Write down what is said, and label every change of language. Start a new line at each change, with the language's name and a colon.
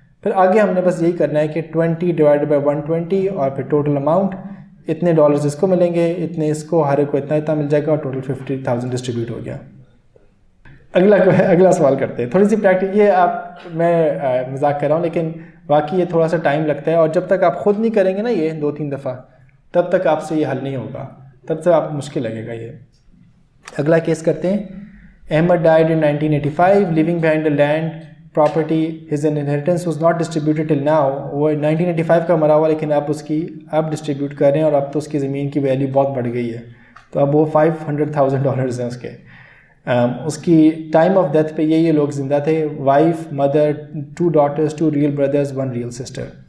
Urdu: پھر آگے ہم نے بس یہی کرنا ہے کہ 20/120 اور پھر ٹوٹل اماؤنٹ اتنے ڈالرز اس کو ملیں گے, اتنے اس کو, ہر ایک کو اتنا مل جائے گا, اور ٹوٹل 50,000 ڈسٹریبیوٹ ہو گیا. اگلا سوال کرتے ہیں. تھوڑی سی پریکٹس, یہ آپ میں مذاق کر رہا ہوں لیکن واقعی یہ تھوڑا سا ٹائم لگتا ہے, اور جب تک آپ خود نہیں کریں گے نا یہ 2-3 دفعہ, تب تک آپ سے یہ حل نہیں ہوگا, تب تک آپ کو مشکل لگے گا یہ. اگلا کیس کرتے ہیں.
English: Ahmed died in 1985 leaving behind a land property. His inheritance was not distributed till now.
Urdu: وہ 1985 کا مرا ہوا لیکن اب ڈسٹریبیوٹ کر رہے ہیں, اور اب تو اس کی زمین کی ویلیو بہت بڑھ گئی ہے, تو اب وہ $500,000 ہیں اس کے. اس کی ٹائم آف ڈیتھ پہ یہ لوگ زندہ تھے, wife, mother,
English: 2 daughters, 2 real brothers, 1 real sister.